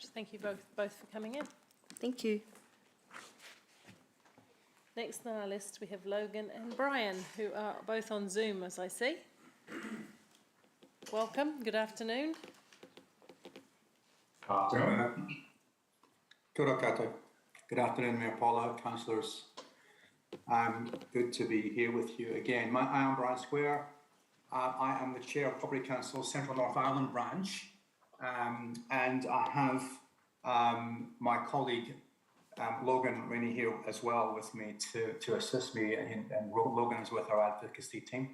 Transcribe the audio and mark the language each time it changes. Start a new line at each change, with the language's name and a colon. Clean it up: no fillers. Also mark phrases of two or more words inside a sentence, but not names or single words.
English: Thank you both for coming in. Thank you. Next on our list, we have Logan and Brian, who are both on Zoom, as I see. Welcome. Good afternoon. Afternoon.
Māori: Kia ora koutou.
English: Good afternoon, Mayor Paula, councillors. Good to be here with you again. I am Brian Square. I am the chair of Property Council Central North Ireland branch, and I have my colleague Logan Rainey here as well with me to assist me, and Logan is with our advocacy team.